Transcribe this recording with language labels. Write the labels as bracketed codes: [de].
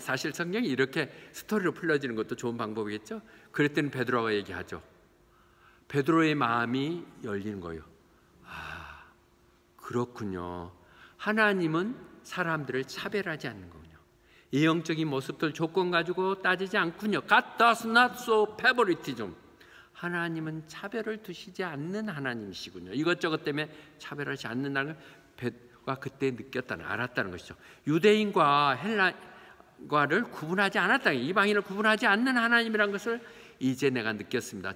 [ko] 사실 성경이 이렇게 스토리로 풀려지는 것도 좋은 방법이겠죠. 그랬더니 베드로가 얘기하죠. 베드로의 마음이 열리는 거예요. 그렇군요. 하나님은 사람들을 차별하지 않는 거군요. 이 영적인 모습들 조건 가지고 따지지 않군요. [en] God does not show favoritism. [ko] 하나님은 차별을 두시지 않는 하나님이시군요. 이것저것 때문에 차별하지 않는다는 걸 베드로가 그때 느꼈다는, 알았다는 것이죠. 유대인과 헬라과를 구분하지 않았다. 이방인을 구분하지 않는 하나님이라는 것을 이제 내가 느꼈습니다.